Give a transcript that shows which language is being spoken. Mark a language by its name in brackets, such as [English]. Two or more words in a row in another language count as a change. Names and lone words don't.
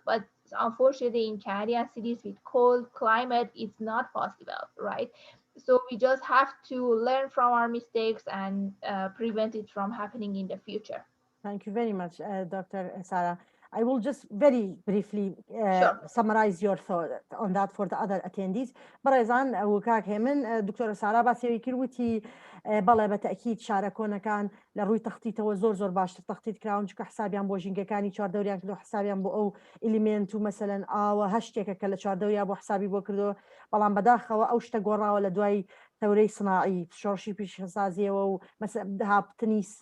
[English] But unfortunately in Canadian cities with cold climate, it's not possible, right? So we just have to learn from our mistakes and prevent it from happening in the future. Thank you very much, Dr. Sara. I will just very briefly Sure. summarize your thought on that for the other attendees. [Central Kurdish] برایزان وکاک هێمن دکتۆرە سارا باسیەوەی کردوتی بەڵێ بە تەئکید شارەکۆنەکان لە ڕووی تەختیتەوە زۆر باشتر تەختیت کراون چکە حسابیان بۆ ژینگەکانی چواردەوریان کردو، حسابیان بۆ ئەو ئلیمنت و مەسەلەن ئاوە هەشتێکە کە لە چواردەوریا بۆ حسابی بۆ کردو، بەڵام بەداخەوە ئەو شتە گۆڕاوە لە دوای تەورەی سناعی شۆڕشی پیشەسازیەوە و هاپتنی